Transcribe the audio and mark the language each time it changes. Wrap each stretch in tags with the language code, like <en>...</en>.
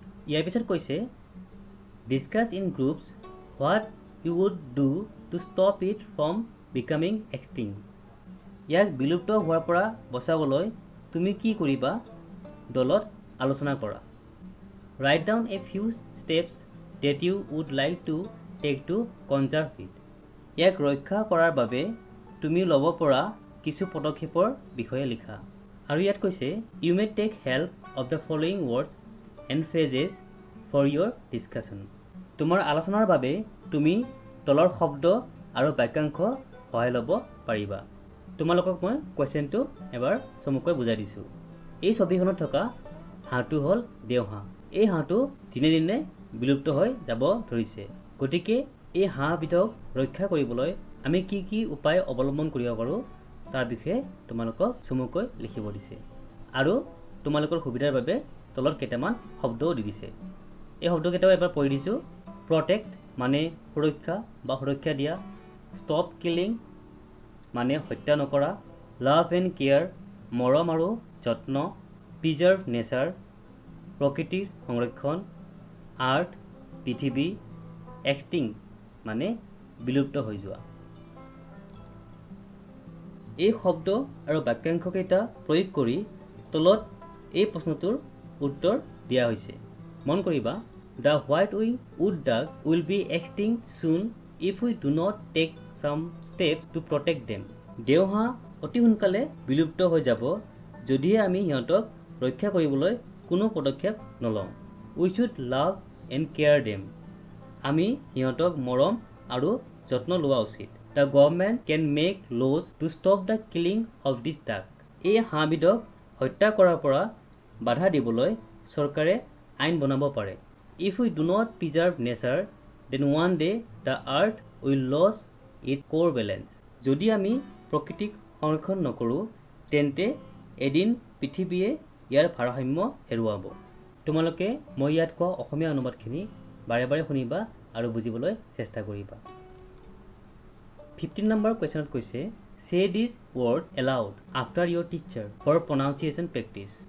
<as>ইয়াৰ পিছত কৈছে</as> <en>Discuss in groups what you would do to stop it from becoming extinct.</en> <as>ইয়াক বিলুপ্ত হোৱাৰ পৰা বচাবলৈ তুমি কি কৰিবা দলত আলোচনা কৰা।</as> <en>Write down a few steps that you would like to take to conserve it.</en> <as>ইয়াক ৰক্ষা কৰাৰ বাবে তুমি ল'ব পৰা কিছু পদক্ষেপৰ বিষয়ে লিখা। আৰু ইয়াত কৈছে</as> <en>You may take help of the following words and phrases for your discussion.</en> <as>তোমাৰ আলোচনাৰ বাবে তুমি তলৰ শব্দ আৰু বাক্যাংশ সহায় ল'ব পাৰিবা। তোমালোকক মই কুৱেশ্যনটো এবাৰ চমুকৈ বুজাই দিছোঁ। এই ছবিখনত থকা হাঁহটো হ'ল দেওহাঁহ। এই হাঁহটো দিনে দিনে বিলুপ্ত হৈ যাব ধৰিছে। গতিকে এই হাঁহবিধক ৰক্ষা কৰিবলৈ আমি কি কি উপায় অৱলম্বন কৰিব পাৰোঁ তাৰ বিষয়ে তোমালোকক চমুকৈ লিখিব দিছে। আৰু তোমালোকৰ সুবিধাৰ বাবে তলত কেইটামান শব্দও দি দিছে। এই শব্দকেইটাও এবাৰ পঢ়ি দিছোঁ। প্ৰটেক্ট মানে সুৰক্ষা বা সুৰক্ষা দিয়া, ষ্টপ কিলিং মানে হত্যা নকৰা, লাভ এণ্ড কেয়াৰ মৰম আৰু যত্ন, প্ৰিজাৰ্ভ নেচাৰ প্ৰকৃতিৰ সংৰক্ষণ, আৰ্থ পৃথিৱী, এক্সটিং মানে বিলুপ্ত হৈ যোৱা। এই শব্দ আৰু বাক্যাংশকেইটা প্ৰয়োগ কৰি তলত এই প্ৰশ্নটোৰ উত্তৰ দিয়া হৈছে। মন কৰিবা</as> <en>The white-winged wood duck will be extinct soon if we do not take some steps to protect them.</en> <as>দেওহাঁহ অতি সোনকালে বিলুপ্ত হৈ যাব যদিহে আমি সিহঁতক ৰক্ষা কৰিবলৈ কোনো পদক্ষেপ নলওঁ।</as> <en>We should love and care them.</en> <as>আমি সিহঁতক মৰম আৰু যত্ন লোৱা উচিত।</as> <en>The government can make laws to stop the killing of this duck.</en> <as>এই হাঁহবিধক হত্যা কৰাৰ পৰা বাধা দিবলৈ চৰকাৰে আইন বনাব পাৰে।</as> <en>If we do not preserve nature, then one day the earth will lose its core balance.</en> <as>যদি আমি প্ৰকৃতিক সংৰক্ষণ নকৰোঁ তেন্তে এদিন পৃথিৱীয়ে ইয়াৰ ভাৰসাম্য হেৰুৱাব। তোমালোকে মই ইয়াত কোৱা অসমীয়া অনুবাদখিনি বাৰে বাৰে শুনিবা আৰু বুজিবলৈ চেষ্টা কৰিবা। 15 নম্বৰ কুৱেশ্যনত কৈছে</as> <en>Say this word aloud after your teacher for pronunciation practice.</en>